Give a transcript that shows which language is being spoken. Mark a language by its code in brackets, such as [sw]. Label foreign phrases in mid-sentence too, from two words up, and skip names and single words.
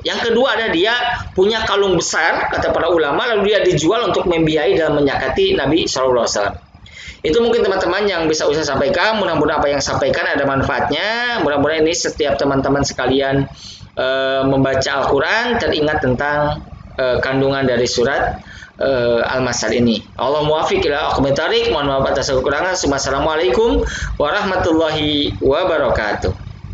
[id] Yang kedua adalah dia punya kalung besar kata para ulama, lalu dia dijual untuk membiayai dalam menyakati Nabi SAW. Itu mungkin teman-teman yang bisa saya sampaikan. Mudah-mudahan apa yang sampaikan ada manfaatnya. Mudah-mudahan ini setiap teman-teman sekalian membaca Al-Quran teringat tentang kandungan dari surat Al-Masad ini. [ar] الله الموفق إلى أقوم الطريق. [id] Mohon maaf atas kekurangan. [ar] السلام عليكم ورحمة الله وبركاته.